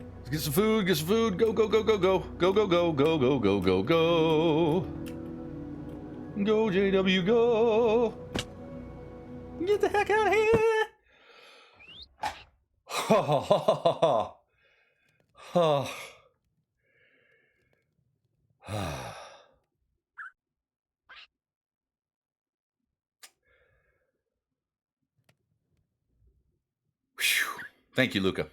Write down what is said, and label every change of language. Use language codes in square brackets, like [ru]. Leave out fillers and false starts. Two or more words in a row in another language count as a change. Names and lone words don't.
[en] Get some food, get some food. Go, go, go, go, go. Go, go, go, go, go, go, go, go. Go, JW, go. Get the heck out of here. Ha ha ha ha ha. Ha. Thank you, Luca.